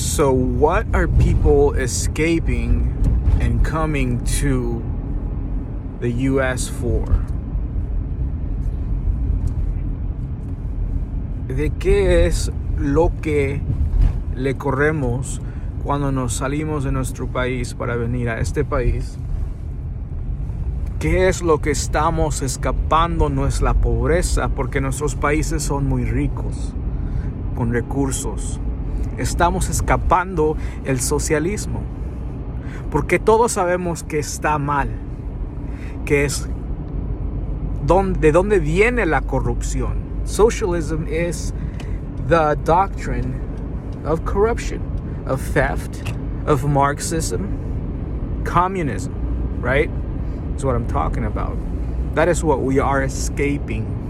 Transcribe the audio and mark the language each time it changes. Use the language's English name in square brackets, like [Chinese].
[English] So what are people escaping and coming to the US for? [Spanish] ¿De qué es lo que le corremos cuando nos salimos de nuestro país para venir a este país? ¿Qué es lo que estamos escapando? No es la pobreza, porque nuestros países son muy ricos, con recursos. Estamos escapando el socialismo, porque todos sabemos que está mal, que es de dónde viene la corrupción. [English] Socialism is the doctrine of corruption, of theft, of Marxism, communism, right? That's what I'm talking about. That is what we are escaping.